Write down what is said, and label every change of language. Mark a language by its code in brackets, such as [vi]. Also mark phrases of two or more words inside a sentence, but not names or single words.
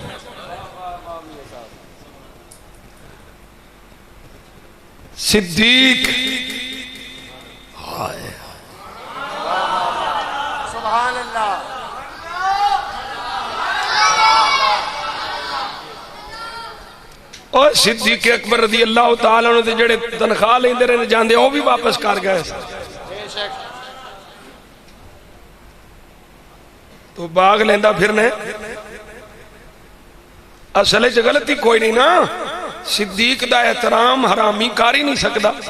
[pa] सिद्दीक [ar] سبحان الله. [pa] اور صدیق اکبر [ar] رضي الله تعالى عنه [pa] تے جیہڑے تنخواہ لیندے رہے جاندے وو وی واپس کر گئے. تو باغ لیندا پھرنے اصل چ غلطی کوئی نہیں نا. صدیق دا احترام حرامی کر ہی نہیں سکتا.